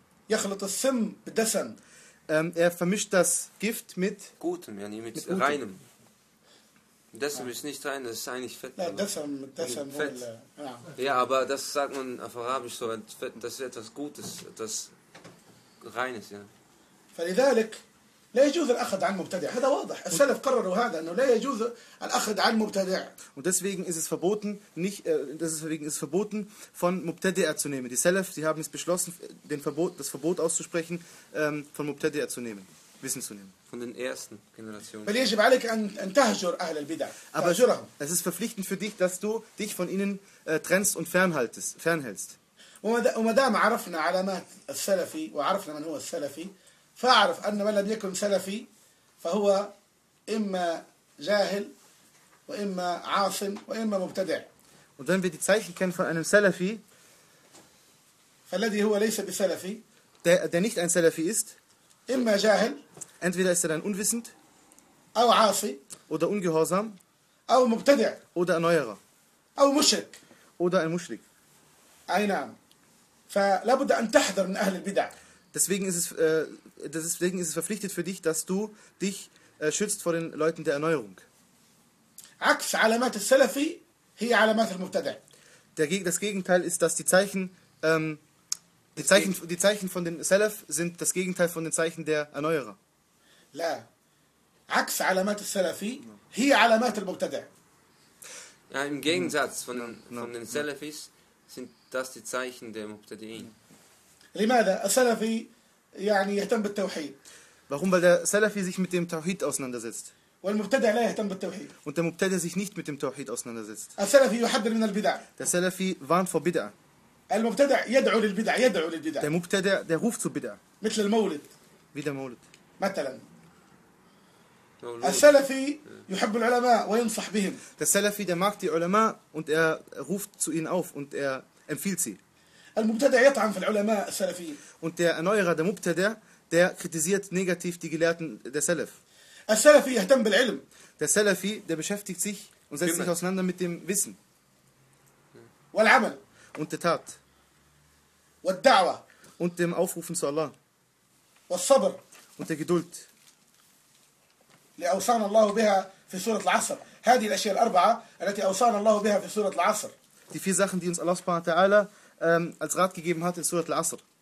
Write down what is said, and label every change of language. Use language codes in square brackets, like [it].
[ar] يخلط السم بالدسم. [de] Vermischt das Gift mit gutem, يعني mit gutem. Reinem. Dessen ist nicht rein, das ist eigentlich Fett. Nein, Dessen Fett. Ja, aber das sagt man auf Arabisch so, das ist etwas Gutes, das Reines, ja. [ar] فلذلك لا يجوز الأخذ عن مبتدع. هذا واضح. السلف قرروا هذا أنه لا يجوز الأخذ عن مبتدع. [de] Und deswegen ist es verboten, von Mubtadi'a zu nehmen. Die Salaf, die haben es beschlossen, das Verbot auszusprechen, von Mubtadi'a zu nehmen, Wissen zu nehmen. Von den ersten Generationen. بل يجب عليك أن تهجر أهل البدع. Aber es ist verpflichtend für dich, dass du dich von ihnen trennst und fernhältst. [ar] وما دام عرفنا علامات السلفي وعرفنا من هو السلفي فاعرف أن من لم يكن سلفي فهو إما جاهل وإما عاصم وإما مبتدع. [de] Und wenn wir die Zeichen kennen von einem Salafi, [ar] فالذي هو ليس بسلفي, [de] der nicht ein Salafi ist, [ar] إما جاهل, [de] entweder ist er dann unwissend, [ar] أو عاصي, [de] oder ungehorsam, [ar] أو مبتدع, [de] oder erneuerer, [ar] أو مشرك, [de] oder ein مشرك. [ar] أي نعم. فلا بد أن تحذر من أهل البدع. [de] Deswegen ist es verpflichtet für dich, dass du dich schützt vor den Leuten der Erneuerung. [ar] عكس علامات السلفي هي علامات المبتدع. [de] Das Gegenteil ist, dass die Zeichen von den Salaf sind das Gegenteil von den Zeichen der Erneuerer. [ar] لا. عكس علامات السلفي هي علامات المبتدع. [de] Ja, im Gegensatz von den Salafis sind das die Zeichen der Mubtadi'in. [ar] لماذا السلفي يعني يهتم بالتوحيد؟ [de] Warum? Weil der Salafi sich mit dem Tawhid auseinandersetzt. [ar] والمبتدع لا يهتم بالتوحيد. [de] Und der Mubtadi sich nicht mit dem Tawhid auseinandersetzt. [ar] السلفي يحذر من البدع. [de] Der Salafi warnt vor Bid'a. [ar] المبتدع يدعو للبدع, يدعو للبدع. [de] Der Mubtadi, der ruft zu Bid'a. [ar] مثل المولد. [de] Wie der Maulid. [ar] مثلا. السلفي يحب العلماء وينصح بهم. [de] Der Salafi, der mag die Ulama und er ruft zu ihnen auf und er empfiehlt sie. [ar] المبتدع يطعن في العلماء السلفيين. [de] Und der Erneuerer, der Mubtada, der kritisiert negativ die Gelehrten der Salaf. [ar] السلفي يهتم بالعلم. [de] Der Salafi, der beschäftigt sich und setzt sich auseinander mit dem Wissen. [ar] والعمل. [de] Und der Tat. [ar] والدعوة. [de] Und dem Aufrufen zu Allah. [ar] والصبر. [de] Und der Geduld. [ar] لأوصانا الله بها في سورة العصر. هذه الأشياء الأربعة التي أوصانا الله بها في سورة العصر. [de] Die vier Sachen, die uns Allah [ar] سبحانه وتعالى [de] als Rat gegeben hat in Surat al-Asr.